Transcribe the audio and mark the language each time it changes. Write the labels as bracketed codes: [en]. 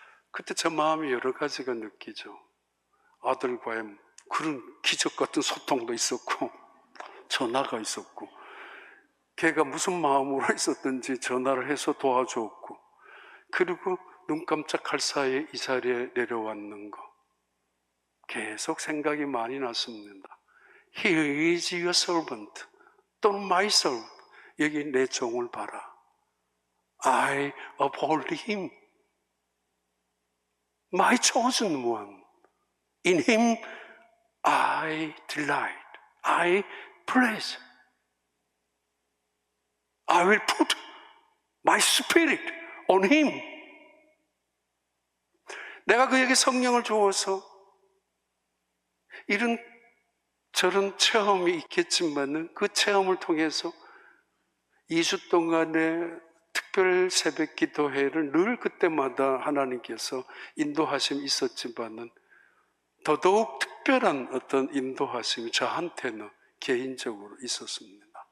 [ko] 그때 제 마음이 여러 가지가 느끼죠. 아들과의 그런 기적 같은 소통도 있었고 전화가 있었고 걔가 무슨 마음으로 있었든지 전화를 해서 도와줬고 그리고 눈 깜짝할 사이에 이 자리에 내려왔는 거 계속 생각이 많이 났습니다. [en] He is your servant [ko] 또는 [en] my servant. [ko] 여기 내 종을 봐라. [en] I uphold him. My chosen one. In him I delight. I praise. I will put my spirit on him. [ko] 내가 그에게 성령을 주어서 이런 저런 체험이 있겠지만은 그 체험을 통해서 2주 동안의 특별 새벽 기도회를 늘 그때마다 하나님께서 인도하심이 있었지만은 더더욱 특별한 어떤 인도하심이 저한테는 개인적으로 있었습니다.